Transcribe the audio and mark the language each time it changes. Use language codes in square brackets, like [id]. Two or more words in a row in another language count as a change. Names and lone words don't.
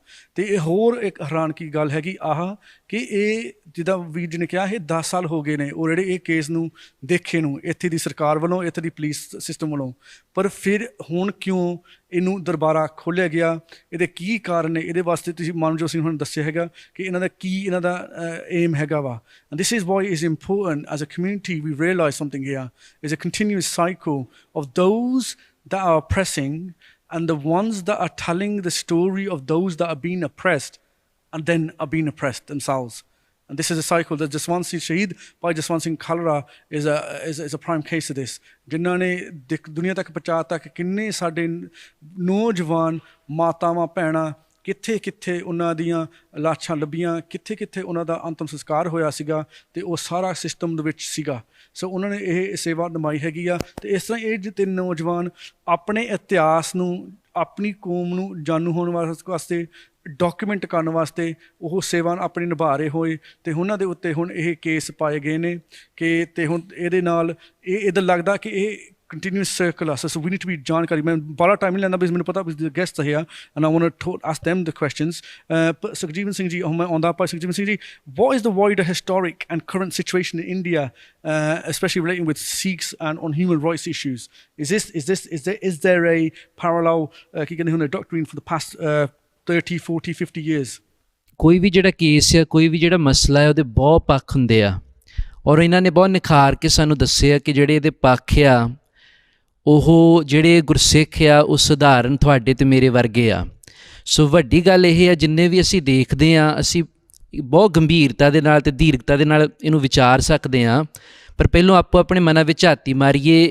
[pa] ਅਤੇ ਇਹ ਹੋਰ ਇੱਕ ਹੈਰਾਨ ਕੀ ਗੱਲ ਹੈਗੀ ਆਹ ਕਿ ਇਹ ਜਿੱਦਾਂ ਵੀਰ ਜੀ ਨੇ ਕਿਹਾ ਇਹ 10 ਸਾਲ ਹੋ ਗਏ ਨੇ ਉਹ ਜਿਹੜੇ ਇਹ ਕੇਸ ਨੂੰ ਦੇਖੇ ਨੂੰ ਇੱਥੇ ਦੀ ਸਰਕਾਰ ਵੱਲੋਂ, ਇੱਥੇ ਦੀ ਪੁਲਿਸ ਸਿਸਟਮ ਵੱਲੋਂ, ਪਰ ਫਿਰ ਹੁਣ ਕਿਉਂ ਇਹਨੂੰ ਦੁਬਾਰਾ ਖੋਲ੍ਹਿਆ ਗਿਆ, ਇਹਦੇ ਕੀ ਕਾਰਨ ਨੇ? ਇਹਦੇ ਵਾਸਤੇ ਤੁਸੀਂ ਮਾਨਵਜੋਤ ਸਿੰਘ ਹੁਣ ਦੱਸਿਆ ਹੈਗਾ ਕਿ ਇਹਨਾਂ ਦਾ ਏਮ ਹੈਗਾ ਵਾ। [en] and this is why is important as a community we realize something here is a continuous cycle of those that are oppressing and the ones that are telling the story of those that are being oppressed and then are being oppressed themselves. And this is a cycle that Jaswant Singh Shaheed Bhai Jaswant Singh Khalra is a prime case of this. [pa] ਜਿਨ੍ਹਾਂ ਨੇ ਦੁਨੀਆ ਤੱਕ ਪਹੁੰਚਾਤਾ ਕਿ ਕਿੰਨੇ ਸਾਡੇ ਨੌਜਵਾਨ ਮਾਤਾਵਾਂ ਭੈਣਾਂ ਕਿੱਥੇ ਕਿੱਥੇ ਉਹਨਾਂ ਦੀਆਂ ਲਾਸ਼ਾਂ ਲੱਭੀਆਂ, ਕਿੱਥੇ ਕਿੱਥੇ ਉਹਨਾਂ ਦਾ ਅੰਤਮ ਸੰਸਕਾਰ ਹੋਇਆ ਸੀਗਾ ਅਤੇ ਉਹ ਸਾਰਾ ਸਿਸਟਮ ਦੇ ਵਿੱਚ ਸੀਗਾ। ਸੋ ਉਹਨਾਂ ਨੇ ਇਹ ਸੇਵਾ ਨਿਭਾਈ ਹੈਗੀ ਆ। ਅਤੇ ਇਸ ਤਰ੍ਹਾਂ ਇਹ ਜਿੱਤੇ ਨੌਜਵਾਨ ਆਪਣੇ ਇਤਿਹਾਸ ਨੂੰ, ਆਪਣੀ ਕੌਮ ਨੂੰ ਜਾਣੂ ਹੋਣ ਵਾਸਤੇ, ਡਾਕੂਮੈਂਟ ਕਰਨ ਵਾਸਤੇ ਉਹ ਸੇਵਾ ਆਪਣੀ ਨਿਭਾ ਰਹੇ ਹੋਏ ਅਤੇ ਉਹਨਾਂ ਦੇ ਉੱਤੇ ਹੁਣ ਇਹ ਕੇਸ ਪਾਏ ਗਏ ਨੇ ਕਿ ਅਤੇ ਹੁਣ ਇਹਦੇ ਨਾਲ ਇਹ ਇੱਦਾਂ ਲੱਗਦਾ ਕਿ ਇਹ [en] continuous circle us. So we need to be [pa] ਜਾਣਕਾਰੀ। ਮੈਂ ਬੜਾ ਟਾਈਮ ਨਹੀਂ ਲੈਂਦਾ ਬਿਕੋਜ਼ ਮੈਨੂੰ ਪਤਾ [en] the guests are here and I want to ask them the questions. But Sukhjeevan Singh ji, [pa] ਮੈਂ ਆਉਂਦਾ ਪਰ [en] Sukhjeevan Singh ji, what is the wider historic and current situation in India, especially relating with Sikhs and on human rights issues? Is there a parallel [pa] ਕੀ ਕਹਿੰਦੇ ਹੁੰਦੇ [en] doctrine for the past 30, 40, 50 years? [pa] ਕੋਈ ਵੀ ਜਿਹੜਾ ਕੇਸ ਆ, ਕੋਈ ਵੀ ਜਿਹੜਾ ਮਸਲਾ ਹੈ, ਉਹਦੇ ਬਹੁਤ ਪੱਖ ਹੁੰਦੇ ਆ ਔਰ ਇਹਨਾਂ ਨੇ ਬਹੁਤ ਨਿਖਾਰ ਕੇ ਸਾਨੂੰ ਦੱਸਿਆ ਕਿ ਜਿਹੜੇ ਇਹਦੇ ਪੱਖ ਆ ਉਹ ਜਿਹੜੇ ਗੁਰਸਿੱਖ ਆ ਉਹ ਸਧਾਰਨ ਤੁਹਾਡੇ ਅਤੇ ਮੇਰੇ ਵਰਗੇ ਆ। ਸੋ ਵੱਡੀ ਗੱਲ ਇਹ ਆ ਜਿੰਨੇ ਵੀ ਅਸੀਂ ਦੇਖਦੇ ਹਾਂ ਅਸੀਂ ਬਹੁਤ ਗੰਭੀਰਤਾ ਦੇ ਨਾਲ ਅਤੇ ਦੀਰਘਤਾ ਦੇ ਨਾਲ ਇਹਨੂੰ ਵਿਚਾਰ ਸਕਦੇ ਹਾਂ, ਪਰ ਪਹਿਲੋਂ ਆਪੋ ਆਪਣੇ ਮਨਾਂ ਵਿੱਚ ਝਾਤੀ ਮਾਰੀਏ।